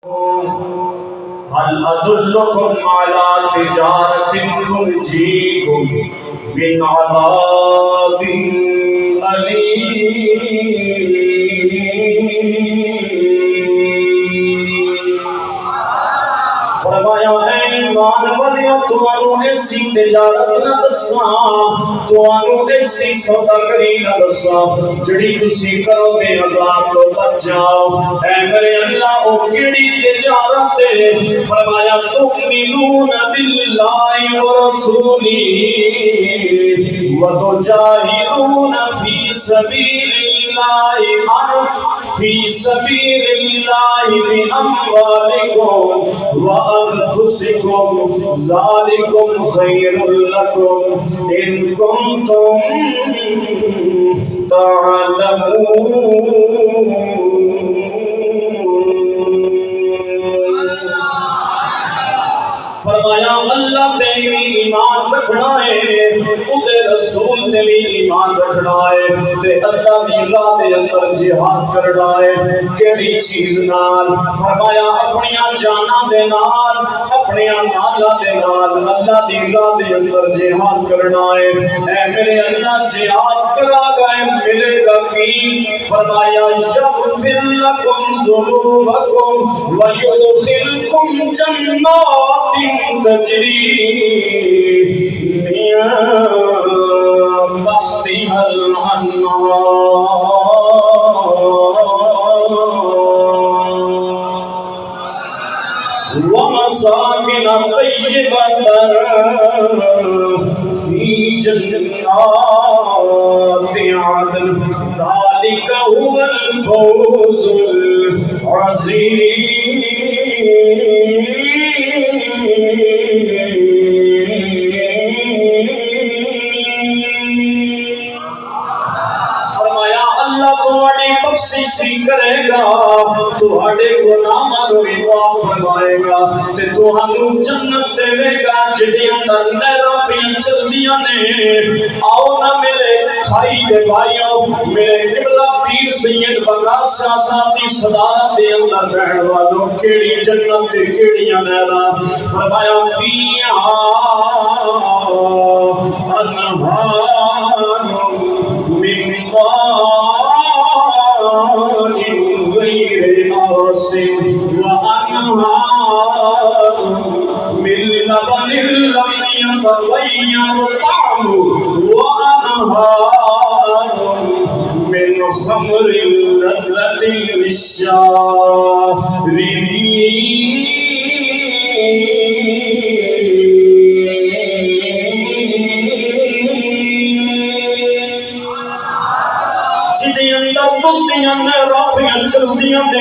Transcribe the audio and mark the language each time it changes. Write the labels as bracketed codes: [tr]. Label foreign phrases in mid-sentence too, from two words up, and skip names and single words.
[ar] هل أدلكم على تجارة تنجيكم من عذاب أليم [pa] فرمایا اے ایمان والیو تمہاروں ایسی تجارت نہ دساں تمہاروں ایسی سوداگری نہ دساں جڑی تسی کرو گے عذاب تو بچ جاؤ اے میرے اللہ او کیڑی تجارت ہے فرمایا [ar] تؤمنون باللہ ورسولہ وتجاہدون فی سبیل اللہ فی سبیل اللہ بأموالکم وأنفسكم ذلكم خير لكم إن كنتم تعلمون [pa] فرمایا اللہ تے بھی ایمان رکھنا ہے اودے رسول تے بھی ایمان رکھنا ہے تے اللہ دی راہ دے اندر جہاد کرنا ہے کیڑی چیز نال فرمایا اپنی جاناں دے نال اپنے مالاں دے نال اللہ دی راہ دے اندر جہاد کرنا ہے اے میرے اللہ جہاد کرا گئے ملے گا کی فرمایا [ar] یغفر لکم ذنوبکم ویدخلکم جنات تجری من تحتها الأنهار ومساكن طيبة في جنات عدن ذلك هو الفوز العظيم [pa] بخشش کرے [ar] گا تہاڈے گناہاں نوں معاف فرمائے گا تے تہانوں جنت دے گا جدی اندر نہراں پیاں چلدیاں نے آؤ نا میرے بھائی دے بھائیو میرے قبلہ پیر سید بکار شاہ صاحب دی صدارت دے اندر رہن والوں کیڑی جنت تے کیڑیاں نہراں فرمایا فیہا انہار من غير آسن وأنهار من لبن لم يتغير طعمه وأنهار من خمر لذة للشاربين [pa] چلدیاں نے